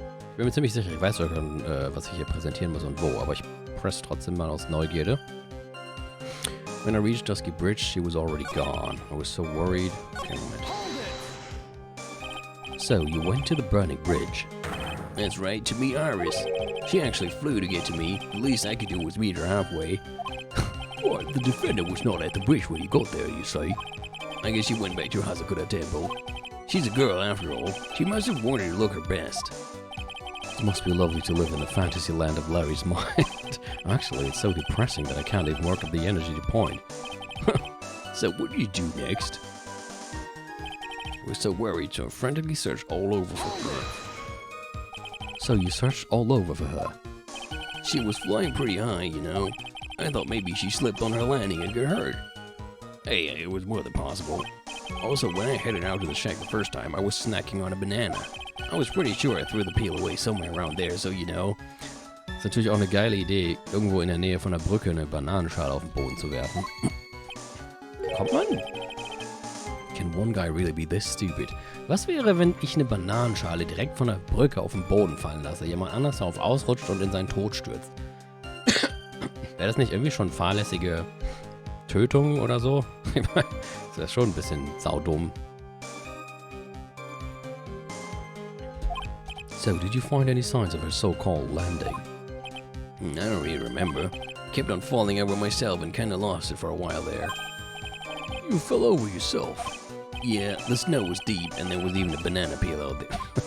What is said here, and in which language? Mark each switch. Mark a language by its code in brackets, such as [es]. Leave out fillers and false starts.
[de] Ich bin mir ziemlich sicher, ich weiß sogar schon, was ich hier präsentieren muss und wo, aber ich press trotzdem mal aus Neugierde. [en] When I reached Dusky Bridge, she was already gone. I was so worried. Damn it. So, you went to the burning bridge. That's right, to meet Iris. She actually flew to get to me. The least I could do was meet her halfway. What? The defendant was not at the bridge when you got there, you say? I guess she went back to Hazakura Temple. She's a girl after all. She must have wanted to look her best. It must be lovely to live in the fantasy land of Larry's mind. Actually, it's so depressing that I can't even work up the energy to point. So what do you do next? We're so worried, so I frantically searched all over for her. So you searched all over for her? She was flying pretty high, you know. I thought maybe she slipped on her landing and got hurt. Hey, it was more than possible. Also, when I headed out to the shack the first time, I was snacking on a banana. I was pretty sure I threw the peel away somewhere around there, so you know. [de] Ist natürlich auch eine geile Idee, irgendwo in der Nähe von der Brücke eine Bananenschale auf den Boden zu werfen. Kommt man? [en] Can one guy really be this stupid? [de] Was wäre, wenn ich eine Bananenschale direkt von der Brücke auf den Boden fallen lasse, jemand anders darauf ausrutscht und in seinen Tod stürzt? Wäre das nicht irgendwie schon fahrlässige Tötung oder so? Das ist schon ein bisschen saudumm. [en] So, did you find any signs of her so-called landing? I don't really remember. Kept on falling over myself and kinda lost it for a while there. You fell over yourself. Yeah, the snow was deep and there was even a banana peel out there.